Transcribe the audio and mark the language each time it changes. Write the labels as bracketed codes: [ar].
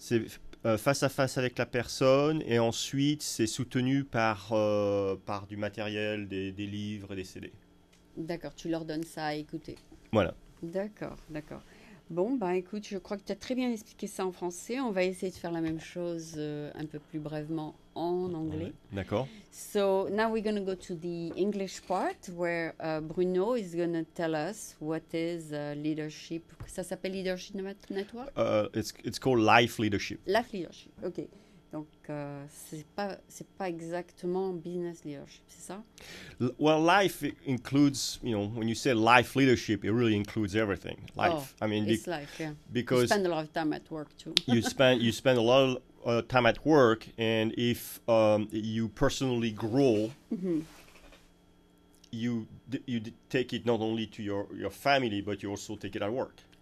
[fr] C'est face à face avec la personne, et ensuite c'est soutenu par du matériel, des livres et des CD. D'accord, tu leur donnes ça à écouter. Voilà. D'accord, d'accord. Bon, bah écoute, je crois que tu as très bien expliqué ça en français. On va essayer de faire la même chose un peu plus brièvement en anglais. D'accord. [en] So now we're going to go to the English part where Bruno is going to tell us what is leadership. [fr] Ça s'appelle Leadership Network? [en] It's called Life Leadership. Life Leadership, ok. [fr] Donc, c'est pas exactement business leadership, c'est ça? [en] Well, life includes, when you say life leadership, it really includes everything. Life. Oh, it's life, yeah. Because you spend a lot of time at work too. you spend a lot of time at work, and if you personally grow, you take it not only to your family, but you also take it at work.